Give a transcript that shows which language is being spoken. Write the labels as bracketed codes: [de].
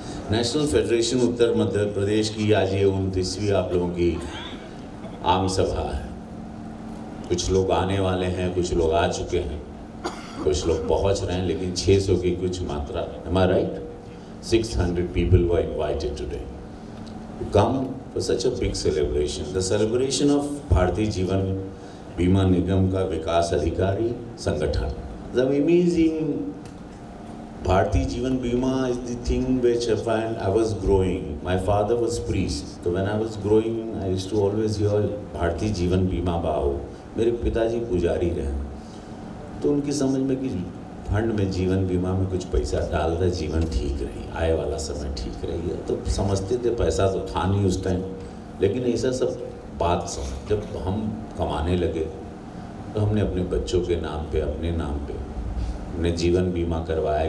[hi] National federation उत्तर मध्य प्रदेश की आज ये 29वीं आप लोगों की आम सभा है। कुछ लोग आने वाले हैं, कुछ लोग आ चुके हैं, कुछ लोग पहुंच रहे हैं, लेकिन 600 की कुछ मात्रा, [en] am I right? 600 people were invited today to come for such a big celebration. The celebration of [hi] Bharatiya Jeevan बीमा निगम का विकास अधिकारी संगठन. [en] The amazing Bharati Jeevan Bima is the thing which when I was growing, my father was priest. So when I was growing, I used to always hear Bharati Jeevan Bima Baho. [hi] मेरे पिताजी पुजारी रहे, तो उनकी समझ में कि fund में जीवन बीमा में कुछ पैसा डाल दे, जीवन ठीक रही, आए वाला समय ठीक रही है। तो समझते थे पैसा तो था नहीं उस टाइम, लेकिन ऐसा सब बात समझ जब हम कमाने लगे तो हमने अपने बच्चों के नाम पे, अपने नाम पे हमने जीवन बीमा करवाया।